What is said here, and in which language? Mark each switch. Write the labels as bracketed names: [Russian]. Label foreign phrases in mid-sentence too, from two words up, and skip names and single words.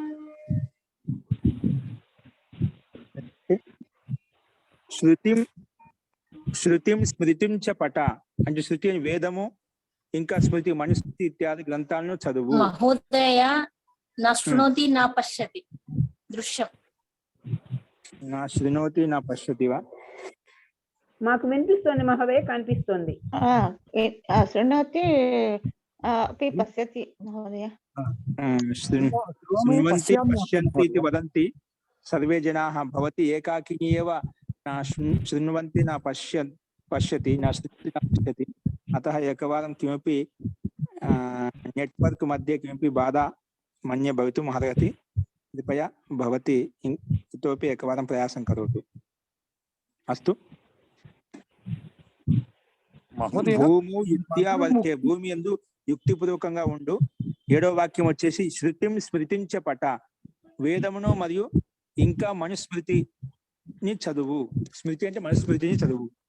[Sanskrit] శృతిం స్మృతిం చ పట [Telugu] అంటే శృతి వేదము ఇంకా స్మృతి మనుస్మృతి ఇత్యాది గ్రంథాలను చదువు. [Sanskrit] మహోదయ నా శృణోతి నా పశ్యతి దృశ్యం. నా శృణోతి నా పశ్యతివా? [Telugu] మాకు వినిపిస్తుంది మహోదయ, కనిపిస్తుంది. [Sanskrit] శృణోతి अपि पश्यति महोदय. శృణ్వంతి పశ్యంతి ఇతి వదంతి సర్వే జనాః. భవతి ఏకాకిని ఏవ నా శృణ్వంతి నా పశ్యతి, నా శృణోతి నా పశ్యతి. अतः एकवारं किमपि नेट्वर्क् मध्ये किमपि बाधा मन्ये भवितुम् अर्हति। कृपया भवती इतोपि एकवारं प्रयासं करोतु। अस्तु। మహోదయ భూము యుక్త్యా వర్తే, [Telugu] భూమి యందు యుక్తిపూర్వకంగా ఉండు. 7వ వాక్యం వచ్చేసి [Sanskrit] శృతిం స్మృతించ పట, [Telugu] వేదమును మరియు ఇంకా మనుస్మృతిని చదువు. స్మృతి అంటే మనుస్మృతిని చదువు.